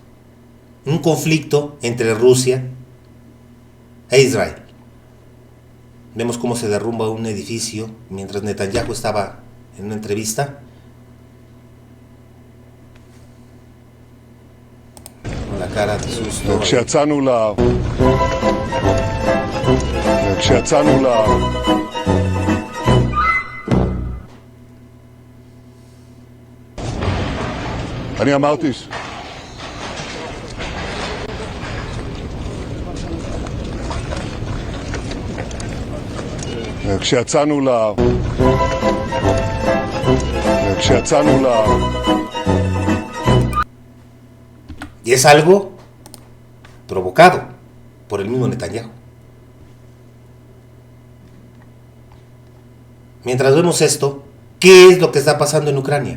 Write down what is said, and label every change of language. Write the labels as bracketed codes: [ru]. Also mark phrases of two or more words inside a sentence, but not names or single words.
[es] Un conflicto entre Rusia e Israel. Vemos cómo se derrumba un edificio mientras Netanyahu estaba en una entrevista. Con la cara de susto. [he] אני אמרתי כשיצאנו [es] Y es algo provocado por el mismo Netanyahu. Mientras vemos esto, ¿qué es lo que está pasando en Ucrania?